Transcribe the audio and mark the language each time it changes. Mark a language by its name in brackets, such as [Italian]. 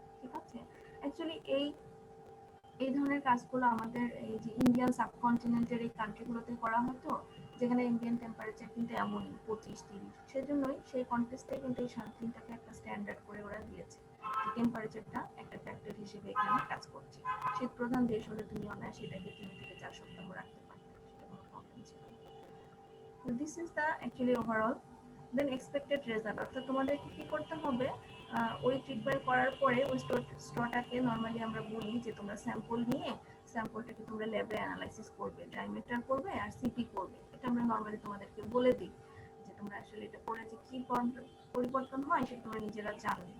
[Bangla] ঠিক আছে, অ্যাকচুয়ালি এই ধরনের কাজগুলো আমাদের এই যে ইন্ডিয়ান সাবকন্টিনেন্টের এই কান্ট্রিগুলোতে করা হয়, তো যেখানে ইন্ডিয়ান টেম্পারেচার কিন্তু এমনই 25-30, সেজন্যই সেই কন্টেস্টে কিন্তু এই 7 দিনটাকে একটা স্ট্যান্ডার্ড করে ওরা দিয়েছে। টেম্পারেচারটা একটা ফ্যাক্টর হিসেবে এখানে কাজ করছে। শীত প্রধান দেশ হলে তুমি অনায়াসে এটাকে 3 থেকে 4 সপ্তাহ রাখতে পারবে, সেটা কোনো প্রবলেম ছিল না। [English] So this is the actually overall. Then expected result, [Bangla] অর্থাৎ তোমাদেরকে কি করতে হবে, ওই ট্রিটমেন্ট করার পরে ওই স্ট্রটাকে নর্মালি আমরা বলি যে তোমরা স্যাম্পল নিয়ে স্যাম্পলটাকে তোমরা ল্যাবে অ্যানালাইসিস করবে, ড্রাইমেটার করবে আর সিপি করবে। এটা আমরা নর্মালি তোমাদেরকে বলে দিই যে তোমরা আসলে এটা করে যে কি পরিবর্তন হয় সেটা তোমরা নিজেরা জানবে।